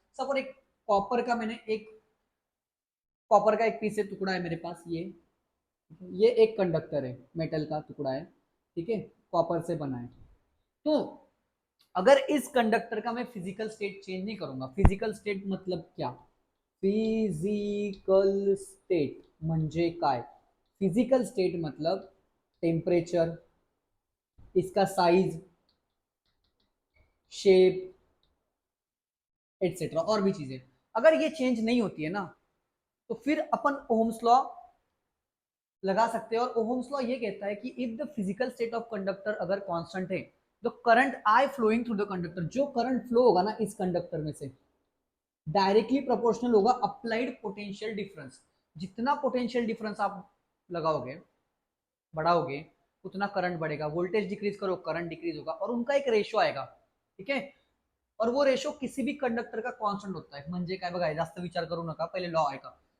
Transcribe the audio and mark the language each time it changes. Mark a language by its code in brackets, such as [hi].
[hi] Suppose एक copper का मैंने एक कॉपर का एक पीस है, टुकड़ा है मेरे पास। ये एक कंडक्टर है, मेटल का टुकड़ा है, ठीक है, कॉपर से बना है। तो अगर इस कंडक्टर का मैं फिजिकल स्टेट चेंज नहीं करूंगा, फिजिकल स्टेट मतलब क्या? [mr] फिजिकल स्टेट म्हणजे काय? [hi] फिजिकल स्टेट मतलब टेम्परेचर, इसका साइज, शेप, एटसेट्रा और भी चीजें अगर ये चेंज नहीं होती है ना, तो फिर अपन ओहम्स लॉ लगा सकते हैं। और ओहम्स लॉ ये कहता है कि [en] if the physical state of conductor [hi] अगर कांस्टेंट है, तो [en] current I flowing through the conductor, [hi] जो करंट फ्लो होगा ना इस कंडक्टर में से, डायरेक्टली प्रोपोर्शनल होगा अप्लाइड पोटेंशियल डिफरेंस। जितना पोटेंशियल डिफरेंस आप लगाओगे, बढ़ाओगे, उतना करंट बढ़ेगा। वोल्टेज डिक्रीज करो, करंट डिक्रीज होगा, और उनका एक रेशो आएगा, ठीक है। और वो रेशो किसी भी कंडक्टर का कांस्टेंट होता है। [mr] म्हणजे काय बघा, जास्त विचार करू नका, पहिले लॉ ऐका.